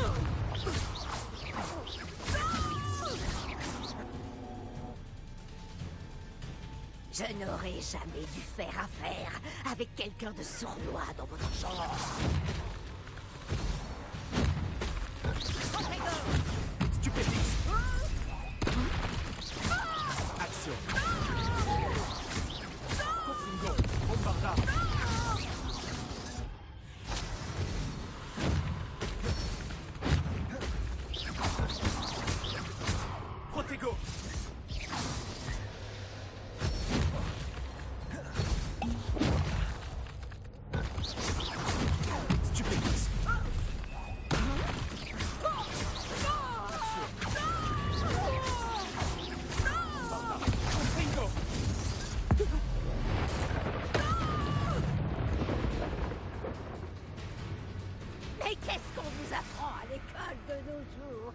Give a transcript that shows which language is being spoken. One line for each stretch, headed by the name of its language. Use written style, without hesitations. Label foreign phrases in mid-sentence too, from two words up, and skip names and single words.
French: Je n'aurais jamais dû faire affaire avec quelqu'un de sournois dans votre genre. Stupéfixe. Action. Ringo, Bombarda. Protego. Stupéfixe. Ringo. Mais qu'est-ce qu'on vous apprend à l'école de nos jours?